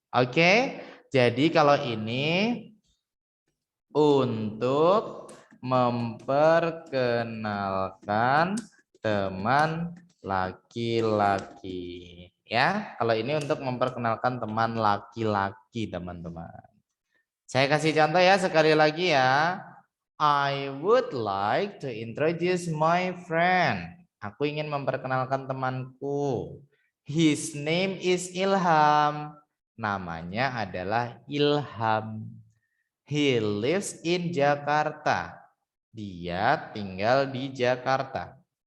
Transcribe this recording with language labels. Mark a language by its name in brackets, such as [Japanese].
[Indonesian] Oke, jadi kalau ini untuk memperkenalkan teman laki-laki. Ya, kalau ini untuk memperkenalkan teman laki-laki, teman-teman. Saya kasih contoh ya sekali lagi ya. [English] I would like to introduce my friend. [Indonesian] Aku ingin memperkenalkan temanku. [English] His name is Ilham. [Indonesian] Namanya adalah Ilham. [English] He lives in Jakarta. [Indonesian] Dia tinggal di Jakarta.